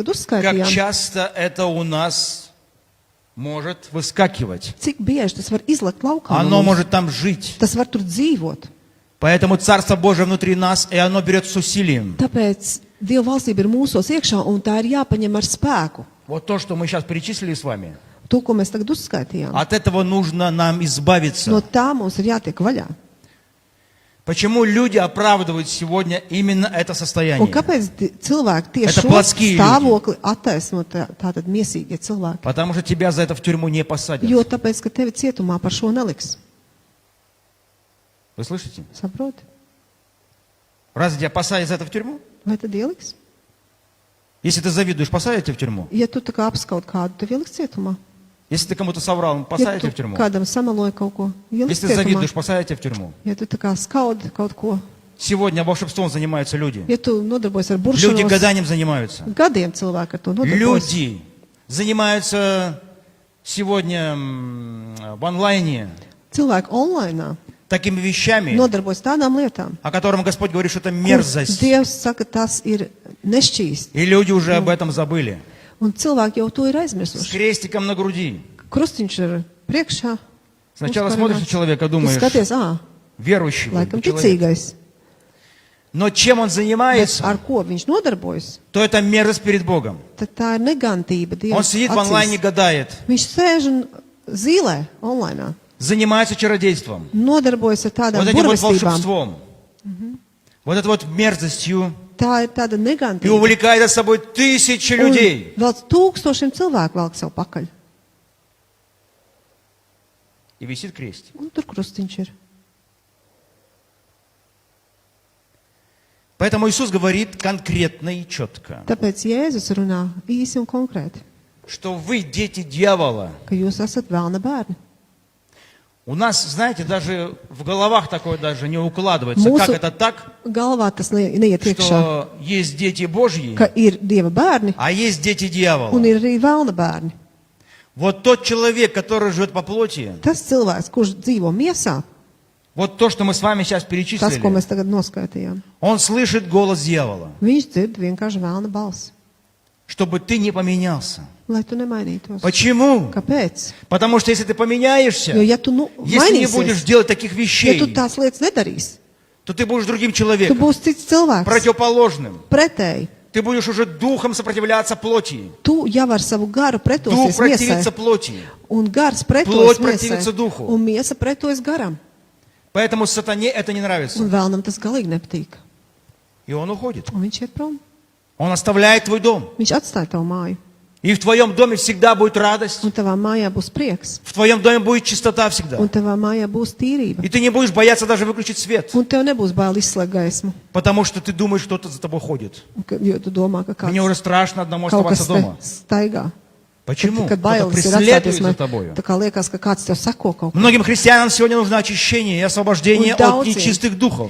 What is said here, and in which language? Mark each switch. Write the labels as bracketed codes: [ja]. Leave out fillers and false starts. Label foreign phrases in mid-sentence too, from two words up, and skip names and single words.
[ru] как [lv] uzskaitījām, [ru] часто это у нас может выскакивать. [lv] cik bieži tas var izlekt laukā, no [ru] Оно [lv] mums. [ru] может там жить. [lv] Tas var tur dzīvot. [ru] Поэтому Царство Божие внутри нас, и оно берет с усилием. [lv] Tāpēc Dieva valstība ir mūsos iekšā, un tā ir jāpaņem ar spēku. [ru] Вот то, что мы сейчас перечислили с вами, [lv] To, ko mēs tagad uzskaitījām. [ru] от этого нужно нам избавиться. [lv] No tā mums ir jātiek vaļā. [ru] Почему люди оправдывают сегодня именно это [lv] Un [ru] soстояние? [lv] kāpēc cilvēki tieši [ru] Это [lv] šo [ru] плотские [lv] stāvokli attaisno tātad miesīgie cilvēki? [ru] Потому что тебя за это в тюрьму не посадят. [lv] Jo tāpēc, ka tevi cietumā par šo neliks. [ru] Вы слышите? [lv] Saproti? [ru] Разве тебя посадят за это в тюрьму? [lv] Vai tad ieliks? [ru] Если ты завидуешь, посадят тебя в тюрьму? [lv] Ja tu tā kā apskaut kādu, tev ieliks cietumā. [ru] Если ты кому-то соврал, [lv] Ja [ru] посадят [lv] tu [ru] тебя в тюрьму? [lv] kādam samaloji kaut ko, ieliks [ru] Если ты [lv] cietumā. [ru] завидуешь, посадят тебя в тюрьму? [lv] Ja tu tā kā skaudi kaut ko, [ru] Сегодня волшебством занимаются люди. [lv] ja tu nodarbojas ar [ru] Люди [lv] buršanos, [ru] годами занимаются. [lv] gadiem cilvēki ar to nodarbojas. [ru] Люди занимаются сегодня в онлайне [lv] Cilvēki online [ru] такими вещами, [lv] nodarbojas tādām lietām. [ru] о котором Господь говорит, что это [lv] kur [ru] мерзость. [lv] Dievs saka, tas ir nešķīsti. [ru] И люди уже об этом забыли. [lv] Un cilvēki jau to ir [ru] С [lv] aizmirsuši. [ru] крестиком на груди. [lv] Krustiņš ir priekšā. [ru] Сначала [lv] uzkarināts. [ru] смотришь на человека, [lv] Tu [ru] думаешь, [lv] skaties, [ru] верующий вроде [lv] laikam [ru] бы человек. [lv] ticīgais. [ru] Но чем он [lv] Bet [ru] занимается, [lv] ar ko viņš nodarbojas? [ru] то это мерзость перед Богом. [lv] Tad tā ir negantība [ru] Он [lv] Dieva [ru] сидит в онлайне, [lv] acīs. [ru] гадает, [lv] Viņš sēž un zīlē online. [ru] занимается чародейством, [lv] Nodarbojas ar tādām [ru] вот этим вот [lv] burvestībām. [ru] волшебством, вот этой вот мерзостью, [lv] Tā ir tāda [ru] и [lv] negantība. [ru] увлекает за собой тысячи [lv] Un [ru] людей. [lv] vēl tūkstošiem cilvēku velk sev pakaļ. [ru] И висит крестик. [lv] Un tur krustiņš ir. [ru] Поэтому Иисус говорит конкретно и четко, [lv] Tāpēc Jēzus runā īsi un konkrēti, [ru] что вы дети дьявола. [lv] ka jūs esat vēlna bērni. [ru] У нас, знаете, даже в головах такое даже не укладывается. [lv] Mūsu [ru] Как это так, [lv] galvā tas neiet iekšā, [ru] что есть дети Божьи, [lv] ka ir Dieva bērni [ru] а есть дети дьявола. [lv] un ir arī vēlna bērni. [ru] Вот тот человек, который живет по плоти, [lv] Tas cilvēks, kurš dzīvo miesā, [ru] вот то, что мы с вами сейчас [lv] tas, ko [ru] перечислили, [lv] mēs tagad noskaitījām, [ru] он слышит голос дьявола, [lv] viņš dzird vienkārši vēlna balsi, [ru] чтобы ты не поменялся. [lv] lai tu nemainītos. [ru] Почему? [lv] Kāpēc? [ru] Потому что если ты поменяешься, [lv] Jo, ja tu [ru] если не будешь [lv] mainīsies, [ru] делать таких [lv] ja [ru] вещей, [lv] tu tās lietas nedarīsi, [ru] то ты будешь другим [lv] tu [ru] человеком, [lv] būsi cits cilvēks, [ru] противоположным. [lv] pretēji. [ru] Ты будешь уже духом сопротивляться плоти. [lv] Tu jau ar savu garu [ru] Дух [lv] pretosies [ru] противится [lv] miesai, [ru] плоти. [lv] un gars pretojas [ru] Plot [lv] miesai, [ru] противится духу. [lv] un miesa pretojas garam. [ru] Поэтому сатане это не нравится. [lv] Un vēlnam tas galīgi nepatīk. [ru] И он уходит. [lv] Un viņš iet prom. [ru] Он оставляет твой дом. [lv] Viņš atstāja tavu māju. [ru] И в твоем доме всегда будет радость. [lv] Un tavā mājā būs prieks. [ru] В твоем доме будет чистота всегда. [lv] Un tavā mājā būs tīrība. [ru] И ты не будешь бояться даже выключить свет. [lv] Un tev nebūs bail izslēgt gaismu. [ru] Потому что ты думаешь, что кто-то за тобой ходит. [lv] Jo tu domā, ka [ru] Мне [lv] kāds [ru] уже страшно одному [lv] kaut kas [ru] оставаться [lv] te [ru] дома. [lv] staigā. [ru] Почему? [lv] Kad [ru] Кто-то [lv] bailes ir [ru] преследует [lv] atstāties, [ru] за [lv] man [ru] тобою. [lv] tā kā liekas, ka kāds tev sako kaut ko. [ru] Многим христианам сегодня нужно очищение и освобождение [lv] Un [ru] от [lv] daudziem. [ru] нечистых духов.